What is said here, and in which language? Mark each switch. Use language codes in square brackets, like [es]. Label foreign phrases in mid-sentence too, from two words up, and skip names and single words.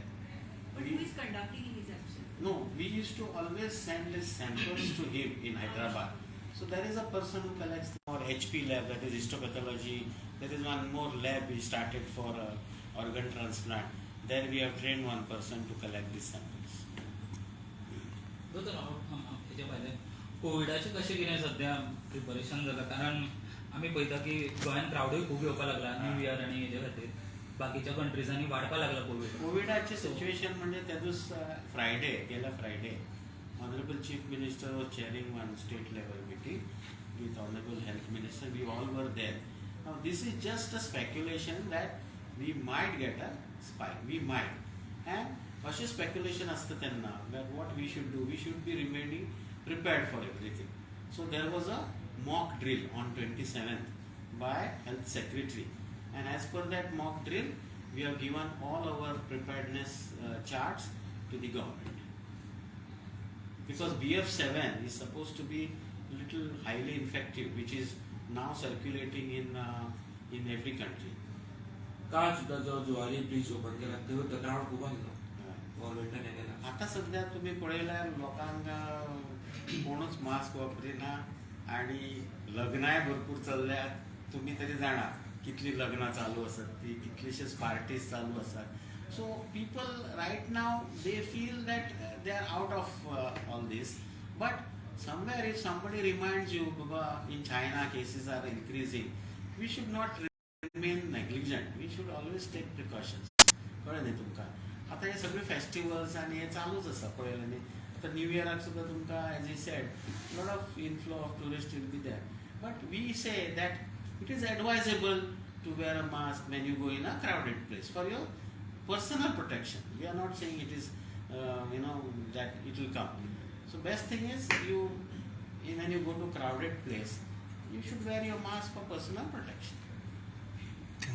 [en] But who is conducting in his absence? No, we used to always send his samples to him in Hyderabad. So there is a person who collects more HP lab, that is histopathology. There is one more lab we started for organ transplant. There we have trained one person to collect these samples. [kok] हेच्या भायर कोविडाचे कशें कितें सद्या प्रिपरेशन जाता कारण आमी पळयता की गोंयान क्रावडूय खूब येवपाक लागला [en] New Year [kok] आनी हेजे खातीर बाकीच्या कंट्रीजांनी वाडपाक लागला कोविड. कोविडाचे सिच्युएशन म्हणजे त्या दीस गेल्या फ्रायडे [en] Honorable Chief Minister was chairing one state level meeting with Honorable Health Minister. We all were there. Now this is just a speculation that we might get a spike. We might. And अशें speculation असता तेन्ना that what we should do, we should be remaining prepared for everything. So there was a mock drill on 27th by Health Secretary. And as per that mock drill, we have given all our preparedness charts to the government. Because BF7 is supposed to be little highly infective, which is now circulating in every country. [kok] काल सुद्धा जो जुवारी ब्रिज ओपन केला तेव्हा तो क्राउड खूप आलो गव्हर्नमेंटाने केला. आता सध्या तुम्ही पळयल्यार लोकांक कोणूच मास्क वापरिना आणि लग्नाय भरपूर चल्ल्यात. तुम्ही तरी जाणा कितली लग्नां चालू आसात ती, कितलीशीच पार्टीज चालू आसात. [en] So people right now they feel that they are out of all this. But somewhere if somebody reminds you, Baba, in China cases are increasing, we should not remain negligent. We should always take precautions. [kok] कळलं न्ही तुमकां आतां हे सगळे फेस्टिवल्स आनी हे चालूच आसा पळयलें न्ही आतां न्यू इयराक सुद्दां तुमकां [en] as I said lot of inflow of tourist will be there but we say that it is advisable to wear a mask when you go in a crowded place for your personal protection. We are not saying it is, that it will come. So best thing is when you go to crowded place, you should wear your mask for personal protection.